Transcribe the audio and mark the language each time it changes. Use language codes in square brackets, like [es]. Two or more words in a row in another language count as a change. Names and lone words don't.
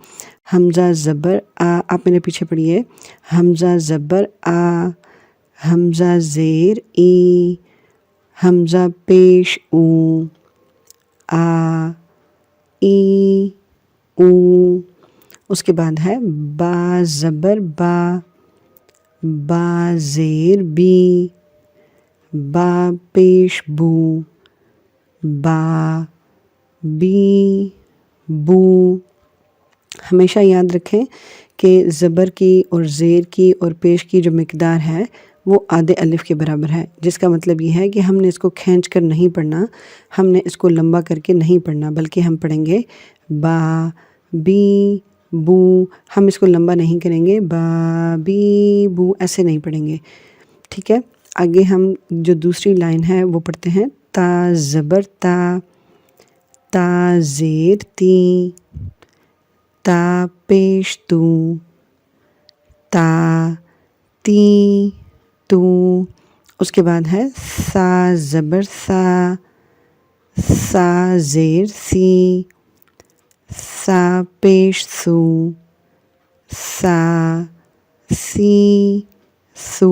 [ur] حمزہ زبر آ، آپ میرے پیچھے پڑھیے، حمزہ زبر آ، حمزہ زیر ای، حمزہ پیش او، آ ای او۔ اس کے بعد ہے با زبر با، با زیر بی، با پیش بو، با بی بو۔ ہمیشہ یاد رکھیں کہ زبر کی اور زیر کی اور پیش کی جو مقدار ہے وہ آدھے الف کے برابر ہے، جس کا مطلب یہ ہے کہ ہم نے اس کو کھینچ کر نہیں پڑھنا، ہم نے اس کو لمبا کر کے نہیں پڑھنا، بلکہ ہم پڑھیں گے با بی بو، ہم اس کو لمبا نہیں کریں گے، با بی بو ایسے نہیں پڑھیں گے، ٹھیک ہے۔ آگے ہم جو دوسری لائن ہے وہ پڑھتے ہیں، تا زبر تا، تا زیر تی، تا پیش تو، تا تی تو، اس کے بعد ہے سا زبر سا، سا زیر سی، سا پیش سو، سا سی سو۔